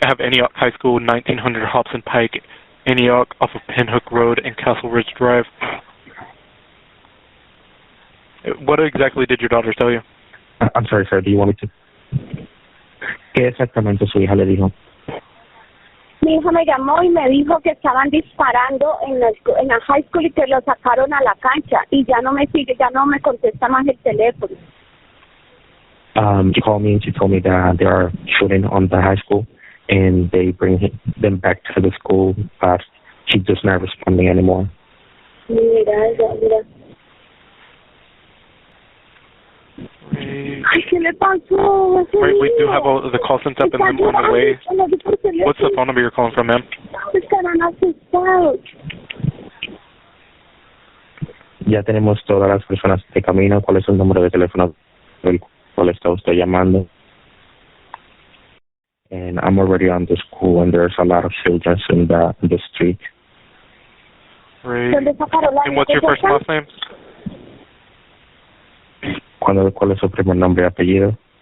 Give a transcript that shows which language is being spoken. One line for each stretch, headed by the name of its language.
English: I have Antioch High School, 1900 Hobson Pike, Antioch off of Pinhook Road and Castle Ridge Drive. What exactly did your daughter tell you? I'm sorry, sir. Do you want me to?
Spanish: ¿Qué exactamente su hija le dijo? Mi hija me llamó y me dijo que estaban disparando en la high school y que lo sacaron a la cancha y ya no me contesta más el teléfono.
English: She called me and she told me that they are shooting on the high school and they bring them back to the school, but she's just not responding anymore.
Spanish: Mira. Ay, ¿qué le pasó?
English: Right, we do have all the call sent up and them on the way. What's the phone number you're calling from, ma'am?
Spanish: Estarán asustados. Ya tenemos todas las personas de camino. ¿Cuál es el número de teléfono del cual está usted llamando?
English: And I'm already on the school and there's a lot of children in the street. Right.
Spanish: ¿Dónde sacaron la
English: And what's your first and last name?
Spanish: ¿Cuál es su primer nombre y apellido?